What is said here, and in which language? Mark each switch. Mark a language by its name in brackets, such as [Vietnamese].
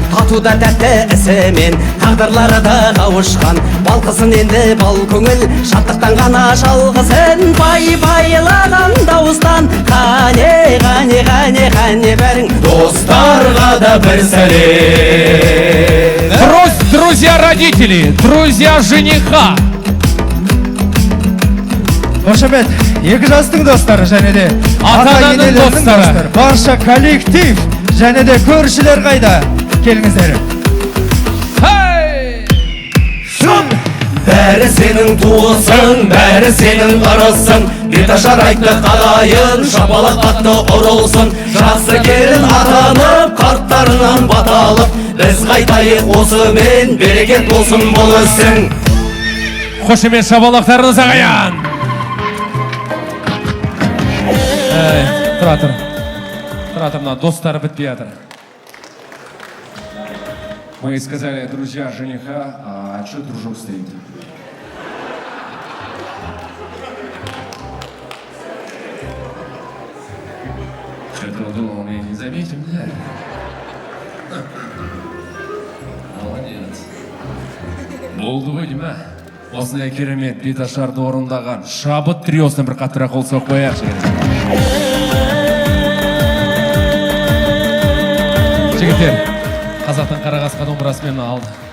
[Kazakh] Татуда тәтті ісімен, тағдырлары да қауышқан. Балқысын енді бал көңіл, шаттықтан ғана жалғысын. Байлаған дауыстан, қане бәрің, достарға да бір сәлем. [Russian] Друзья родителей, друзья жениха. [Kazakh] Қошемет, екі жастың достары және де ата-ананың достары. Барша коллектив және де көршілер қайда? Келіңіздер. Бәрі сенің туысың, бәрі сенің ырысың. Беташар айтты қалайын, шапалақ қатты ұрылсын. Жақсы келін атанып, қарттарынан баталып. Біз қайтайық осымен, берекет болсын бұл ісің. Қошемет шапалақтарыңыз ағаян. Тұра тұр, мына достары бітпей жатыр. [Russian] Мы сказали, друзья жениха, а что дружок стоит? Что-то думал, мы не заметим, да? Молодец. [Kazakh] Болды ғой деймін, осындай керемет беташарды орындаған шабыт триосына бір қаттырақ қол соғып қояйықшы. Жігіттер, қазақтың қара қасқа домбырасымен алды.